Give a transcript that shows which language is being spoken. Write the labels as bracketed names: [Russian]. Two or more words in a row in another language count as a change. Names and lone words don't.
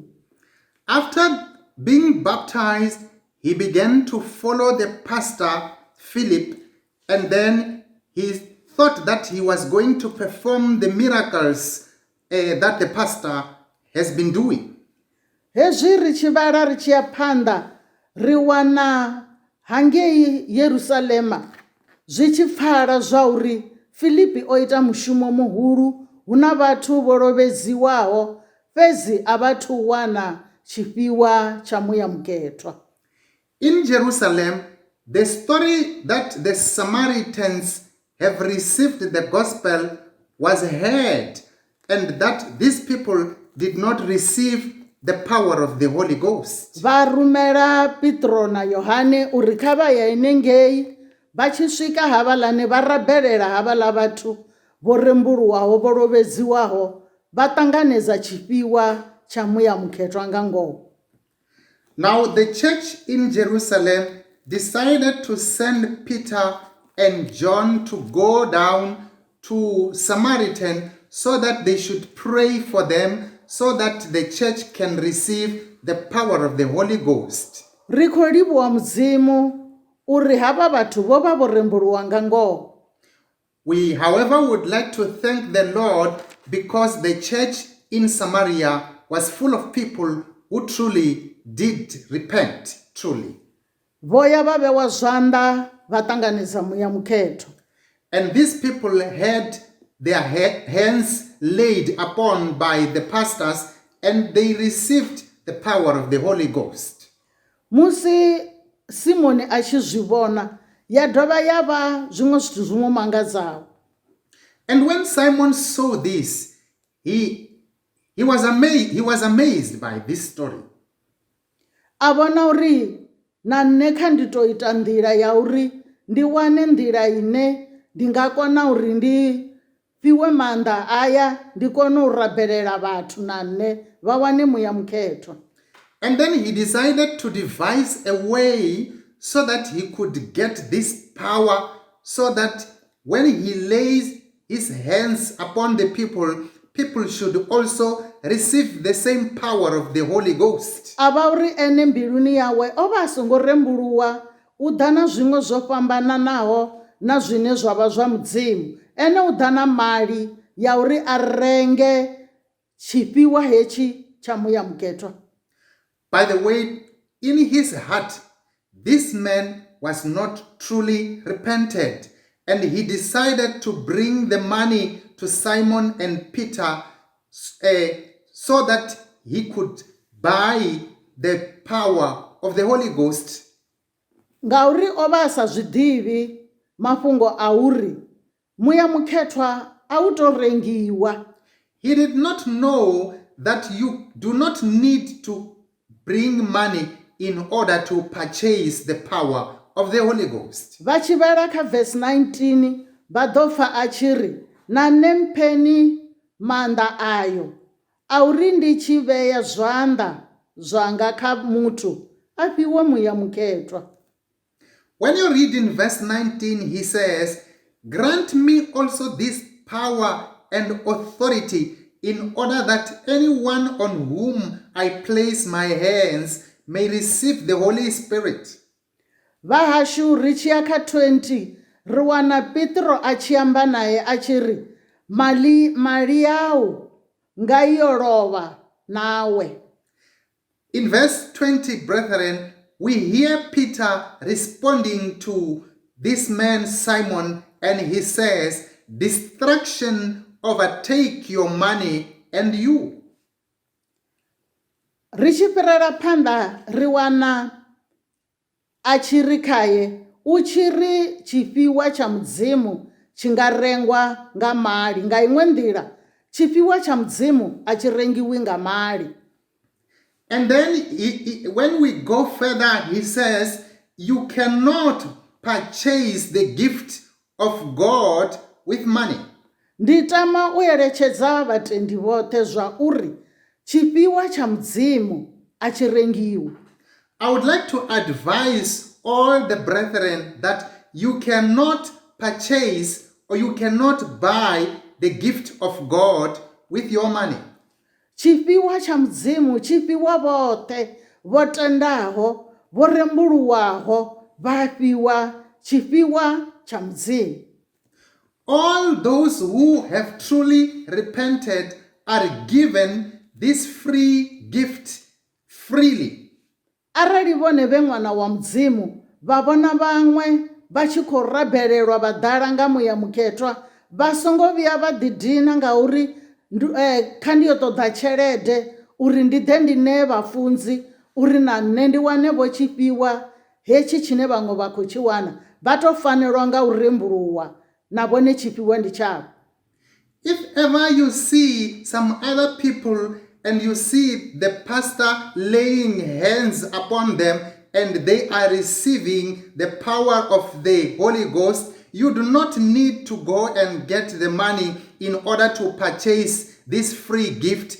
[English] After being baptized, he began to follow the pastor Philip, and then he thought that he was going to perform the miracles that the pastor has been doing. [Venda] Hezwi ri tshi vhala ri tshi ya phanḓa ri wana hangei Yerusalema zwi tshi pfala zwa uri Filipi o ita mushumo muhulu hu na vhathu vho lovhedziwaho fhedzi a vhathu wana tshifhiwa tsha muya mukethwa. [English] In Jerusalem, the story that the Samaritans have received the gospel was heard and that these people did not receive the power of the Holy Ghost. [Venda] va rumela Petro na Yohane uri kha vha ye henengei vha tshi swika havhalani vha rabelela havhala vhathu vho rembuluwaho vho lovhedziwaho vha ṱanganedza tshifhiwa tsha muya mukhethwa nga ngoho. [English] Now the church in Jerusalem decided to send Peter and John to go down to Samaritan so that they should pray for them so that the church can receive the power of the Holy Ghost. [Venda] Ri khou livhuwa mudzimu uri havha vhathu vho vha vho rembuluwa nga ngoho. [English] We, however, would like to thank the Lord because the church in Samaria was full of people who truly did repent, truly. [Venda] Voya va vewa zwanḓa va ṱanganedza muya mukhethwa. [English] And these people had their hands laid upon by the pastors and they received the power of the Holy Ghost. [Venda] Musi Simoni a tshi zwi vhona ya dovha ya vha zwiṅwe zwithu zwiṅwe mangadzaho. [English] And when Simon saw this, he was amazed by this story. [Venda] A vhona uri na nne kha ndi to ita nḓila ya uri ndi wane nḓila ine ndi nga kona uri ndi fhiwe maanḓa aya ndi kone u rabelela vhathu na nne vha wane muya mukhethwa. [English] And then he decided to devise a way so that he could get this power so that when he lays his hands upon the people, people should also receive the same power of the Holy Ghost. [Venda] Ava uri ene mbiluni yawe o vha a songo rembuluwa u ḓa na zwiṅwe zwo fhambananaho na zwine zwa vha zwa mudzimu. Ene u ḓa na mali ya uri a renge tshifhiwa hetshi tsha muya mukhethwa. [English] By the way, in his heart, this man was not truly repented, and he decided to bring the money to Simon and Peter so that he could buy the power of the Holy Ghost. [Venda] Ngauri o vha a sa zwiḓivhi mafhungo a uri muya mukhethwa a u to rengiwa. [English] He did not know that you do not need to bring money in order to purchase the power of the Holy Ghost. [Venda] Vha tshi vhela kha verse 19 vha ḓo pfa a tshi ri na nne mpheni maanḓa ayo a uri ndi tshi vhea zwanḓa zwanga kha muthu a fhiwe muya mukhethwa. [English] When you read in verse 19, he says, "Grant me also this power and authority in order that anyone on whom I place my hands may receive the Holy Spirit." [Venda] Vahashu ri tshi ya kha 20 ri wana Petro a tshi amba naye a tshi ri mali yau nga yo lovha nawe. [English] In verse 20, brethren, we hear Peter responding to this man Simon, and he says, "Destruction overtake your money and you." [Venda] Ri tshi fhirela phanḓa ri wana a tshi ri khaye u tshi ri tshifhiwa tsha mudzimu tshi nga rengwa nga mali nga iṅwe nḓila tshifhiwa tsha mudzimu a tshi rengiwi nga mali. [English] And then when we go further, he says, you cannot purchase the gift of God with money. [Venda] Ndi tama u eletshedza vhatendi vhoṱhe zwa uri tshifhiwa tsha mudzimu a tshi rengiwi. [English] I would like to advise all the brethren that you cannot purchase or you cannot buy the gift of God with your money. [Venda] Tshifhiwa tsha mudzimu tshifhiwa vhoṱhe vho tendaho vho rembuluwaho vha fhiwa tshifhiwa tsha mudzimu. [English] All those who have truly repented are given this free gift freely. [Venda] Arali vhone vhe ṅwana wa mudzimu vha vhona vhaṅwe vha tshi khou rabelelwa vha ḓala nga muya mukhethwa vha songo vhuya vha ḓidina ngauri kha ndi yo ṱoḓa tshelede uri ndi ḓe ndi ṋee vhafunzi uri na nne ndi wane vho tshifhiwa hetshi tshine vhaṅwe vha khou tshi wana vha to fanelwa nga u rembuluwa na vhone tshifhiwa ndi tshavho. [English] If ever you see some other people and you see the pastor laying hands upon them and they are receiving the power of the Holy Ghost, you do not need to go and get the money in order to purchase this free gift.